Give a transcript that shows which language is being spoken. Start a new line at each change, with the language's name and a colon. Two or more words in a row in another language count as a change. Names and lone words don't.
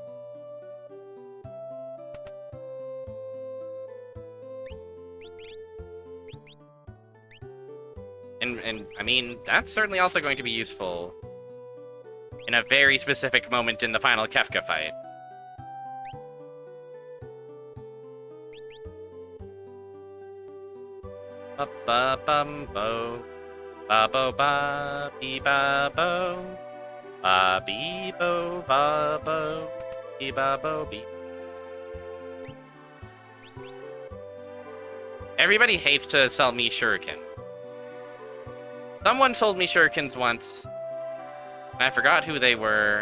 English: And I mean, that's certainly also going to be useful in a very specific moment in the final Kefka fight. Ba-ba-bum-bo. Ba-bo-ba-bee-ba-bo. Ba-bee-bo, ba-bo. Bee-ba-bo-bee. Everybody hates to sell me shuriken. Someone sold me shurikens once, and I forgot who they were.